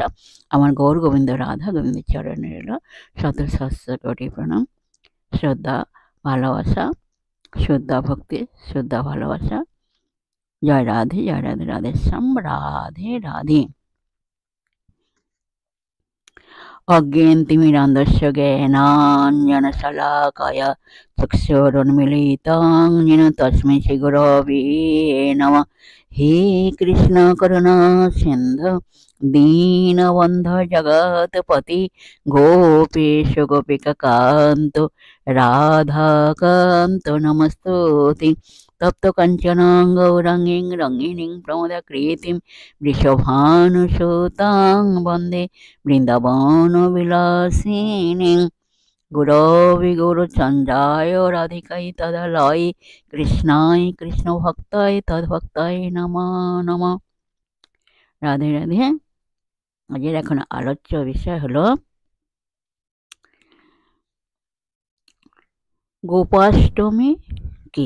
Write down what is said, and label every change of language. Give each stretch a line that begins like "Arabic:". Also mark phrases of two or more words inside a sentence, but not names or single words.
Bangla: আমার গৌর গোবিন্দ রাধা গোবিন্দের চরণে রইল শত সহস্র কোটি প্রণাম, শ্রদ্ধা ভালোবাসা, শ্রদ্ধা ভক্তি, শ্রদ্ধা ভালোবাসা। জয় রাধে রাধে শ্যাম রাধে রাধে।
Sanskrit: অজ্ঞেন্তিমিরান্ধস্য জ্ঞানাঞ্জনশলাকায় চক্ষুरुन्मीलितं येन तस्मै श्रीगुरवे नमः। हे कृष्ण करुणा सिन्धु दीनबन्धु जगत्पति गोपेश गोपिकान्त राधाकान्त नमस्तुते। तप्त काञ्चन गौराङ्गीं रङ्गिणीं प्रमोदाकृतिं वृषभानुसुतां वन्दे বৃন্দাবনবিলাসিনী। গুরবে গৌরচন্দ্রায় রাধিকায় তদালয় কৃষ্ণায় কৃষ্ণ ভক্তায় তদ্ভক্তায় নমঃ নমঃ।
Bangla: রাধে রাধে। আজের এখন আলোচ্য বিষয় হলো গোপাষ্টমী কি।